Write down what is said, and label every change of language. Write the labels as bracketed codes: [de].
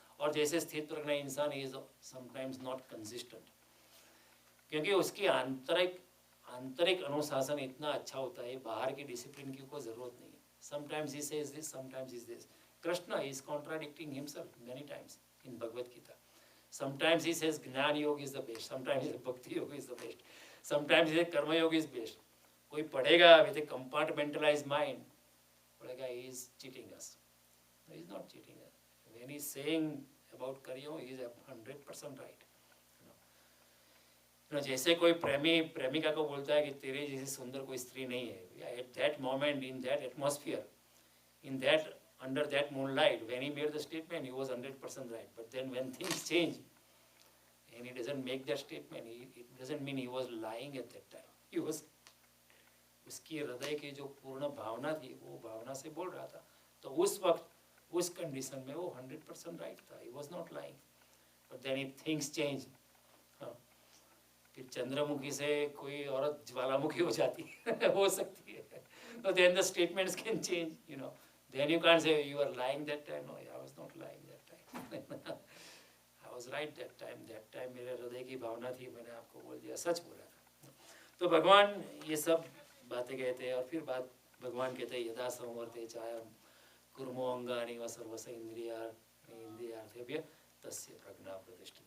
[hi] और जैसे स्थित प्रज्ञ इंसान इज समटाइम्स नॉट कंसिस्टेंट, क्योंकि उसकी आंतरिक अनुशासन इतना अच्छा होता है, बाहर की डिसिप्लिन की कोई जरूरत नहीं है। [en] Sometimes he says this, sometimes he this. Krishna is contradicting himself many times in Bhagavad Gita. Sometimes he says Jnana Yoga is the best, sometimes he says Bhakti Yoga is the best, sometimes he says Karma Yoga is best. कोई पढ़ेगा with a compartmentalized mind, पढ़ेगा he is cheating us. No, he is not cheating us. When he is saying about Karma, he is 100% right. जैसे कोई प्रेमी प्रेमिका को बोलता है कि तेरे जैसी सुंदर कोई स्त्री नहीं है, at that moment, in that atmosphere, in that under that moonlight, when he made the statement, he was 100% right. But then when things change and he doesn't make that statement, it doesn't mean he was lying at that time. [hi] He was, उसकी हृदय की जो पूर्ण भावना थी वो भावना से बोल रहा था। तो उस वक्त उस कंडीशन में वो 100% राइट था, he was not lying. [en] But then if things change, फिर चंद्रमुखी से कोई औरत ज्वालामुखी हो जाती है हो सकती है, तो then the statements can change, Then you can't say you were lying that time. No, I was not lying that time. I was right that time. [hi] That time मेरे हृदय की भावना थी, मैंने आपको बोल दिया, सच बोला था। तो भगवान ये सब बातें कहते हैं, और फिर बात भगवान कहते हैं यदा संवर्ते चायम कुर्मो अंगानि व सर्वस इंद्रियार्थेभ्य तस्य प्रज्ञा प्रतिष्ठित।